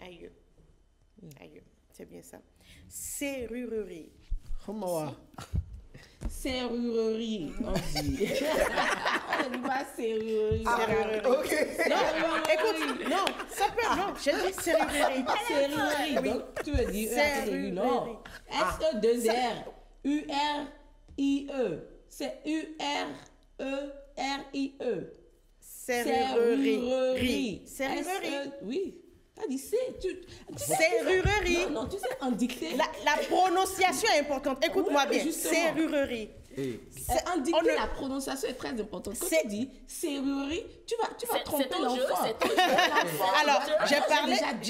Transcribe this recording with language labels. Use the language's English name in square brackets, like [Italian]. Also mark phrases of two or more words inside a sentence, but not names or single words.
[French] Aïe. Aïe. C'est bien ça. Serrurerie. Comment Serrurerie, on dit. On dit pas serrurerie. Serrurerie. Non, écoute, non, ça peut, non, j'ai dit serrurerie. Serrurerie, donc tu veux dire Serrurerie. non. S-E-2-R, U-R-I-E. C'est U-R-E-R-I-E. Serrurerie. Serrurerie. S-E, oui. T'as dit c'est. Serrurerie. Non, tu sais, en dictée. La prononciation est importante. Écoute-moi Oui, bien. justement. Serrurerie. En dictée, la prononciation est très importante. Quand tu dis serrurerie, tu vas tromper ton jeu, l'enfant. c'est ton jeu. Alors, j'ai